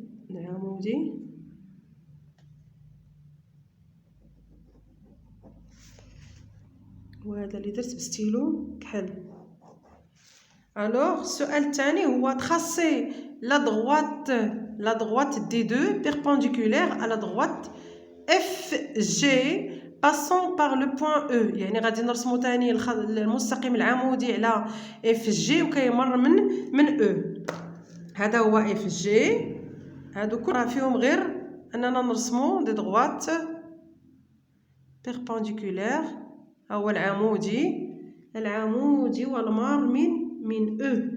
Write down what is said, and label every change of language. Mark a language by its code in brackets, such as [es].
[ar] العمودي وهذا اللي درت بستيلو كحل. الوغ السؤال الثاني هو [fr] tracer la droite D2 perpendiculaire à la droite FG passant par le point E. [ar] يعني غادي نرسمو ثاني المستقيم العمودي على FG وكيمر من E. هذا هو FG. هادو كل فيهم غير اننا نرسمو دي [fr] droite perpendiculaire. [ar] هو العمودي والمار من او.